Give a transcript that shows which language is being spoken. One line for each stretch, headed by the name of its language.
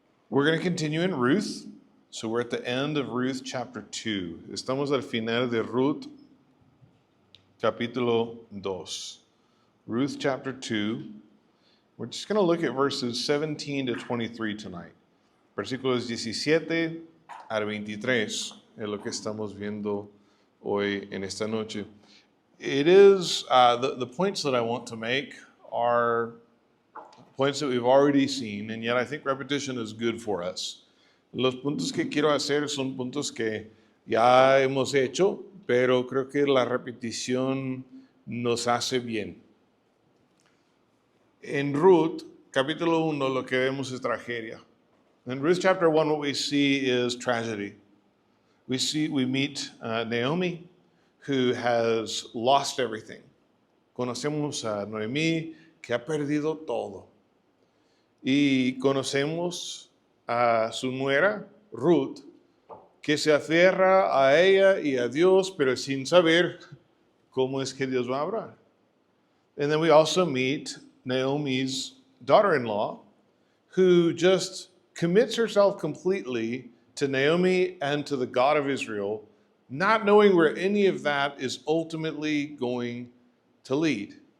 English: We're going to continue in Ruth. So we're at the end of Ruth chapter 2.
Spanish: Estamos al final de Ruth capítulo 2.
English: Ruth chapter 2. We're just going to look at verses 17 to 23 tonight.
Spanish: Versículos 17 al 23 es lo que estamos viendo hoy en esta noche.
English: It is, the points that I want to make are points that we've already seen, and yet I think repetition is good for us.
Spanish: Los puntos que quiero hacer son puntos que ya hemos hecho, pero creo que la repetición nos hace bien. En Ruth, capítulo 1, lo que vemos es tragedia.
English: In Ruth chapter 1, what we see is tragedy. We meet Naomi, who has lost everything.
Spanish: Conocemos a Noemí, que ha perdido todo. Y conocemos a su nuera, Ruth, que se aferra a ella y a Dios, pero sin saber cómo es que Dios va a obrar.
English: And then we also meet Naomi's daughter-in-law, who just commits herself completely to Naomi and to the God of Israel, not knowing where any of that is ultimately going to lead.